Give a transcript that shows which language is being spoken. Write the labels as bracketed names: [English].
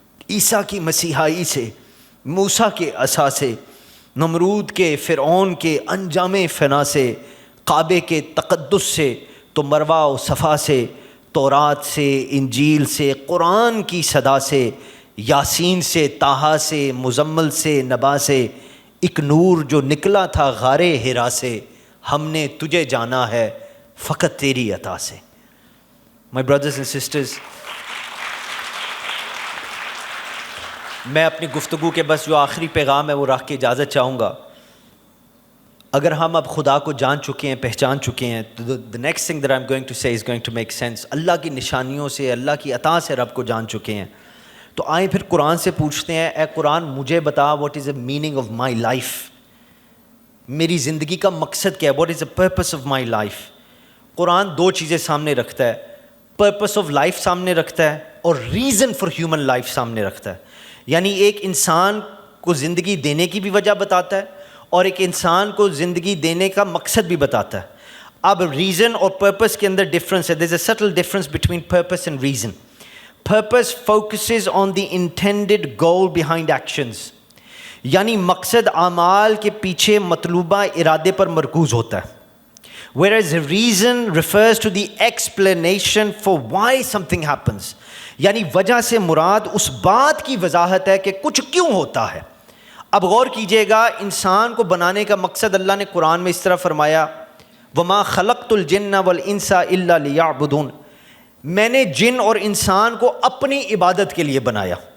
[Urdu] عیسیٰ کی مسیحائی سے، موسیٰ کے عصا سے، نمرود کے، فرعون کے انجام فنا سے، کعبے کے تقدس سے تو مروہ و صفا سے، تورات سے، انجیل سے، قرآن کی صدا سے، یاسین سے، طٰہٰ سے، مزمل سے، نبا سے، ایک نور جو نکلا تھا غار ہرا سے، ہم نے تجھے جانا ہے فقط تیری عطا سے. [English] My brothers and sisters, [Urdu] میں اپنی گفتگو کے بس جو آخری پیغام ہے وہ رکھ کے اجازت چاہوں گا. اگر ہم اب خدا کو جان چکے ہیں, پہچان چکے ہیں, تو [English] the next thing that I'm going to say is going to make sense. [Urdu] اللہ کی نشانیوں سے, اللہ کی عطا سے رب کو جان چکے ہیں, تو آئیں پھر قرآن سے پوچھتے ہیں, اے قرآن مجھے بتا [English] what is the meaning of my life. [Urdu] میری زندگی کا مقصد کیا ہے, [English] what is the purpose of my life. [Urdu] قرآن دو چیزیں سامنے رکھتا ہے, [English] purpose of life [Urdu] سامنے رکھتا ہے اور [English] reason for human life [Urdu] سامنے رکھتا ہے. یعنی ایک انسان کو زندگی دینے کی بھی وجہ بتاتا ہے اور ایک انسان کو زندگی دینے کا مقصد بھی بتاتا ہے. اب ریزن اور پرپس کے اندر ڈفرینس ہے. [English] There's a subtle difference between purpose and reason. Purpose focuses on the intended goal behind actions. [Urdu] یعنی مقصد اعمال کے پیچھے مطلوبہ ارادے پر مرکوز ہوتا ہے. [English] Whereas reason refers to the explanation for why something happens. [Urdu] یعنی وجہ سے مراد اس بات کی وضاحت ہے کہ کچھ کیوں ہوتا ہے. اب غور کیجئے گا, انسان کو بنانے کا مقصد اللہ نے قرآن میں اس طرح فرمایا, [Arabic] وَمَا خَلَقْتُ الْجِنَّ وَالْإِنسَ إِلَّا لِيَعْبُدُونَ. [Urdu] میں نے جن اور انسان کو اپنی عبادت کے لیے بنایا.